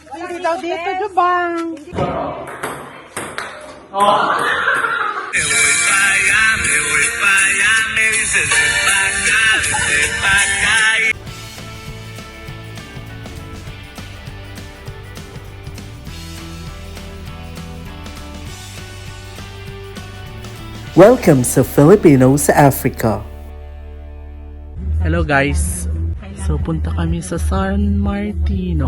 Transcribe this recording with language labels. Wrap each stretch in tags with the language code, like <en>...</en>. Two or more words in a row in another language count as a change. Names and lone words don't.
<tl>Hindi daw dito, Jubang.</tl> <es>Me voy pa' allá, me voy pa' allá, me dices ven pa' acá, ven pa' acá.</es> <tl>Welcome sa Filipino sa Africa.</tl> <en>Hello guys.</en> <tl>So punta kami sa San Martino.</tl>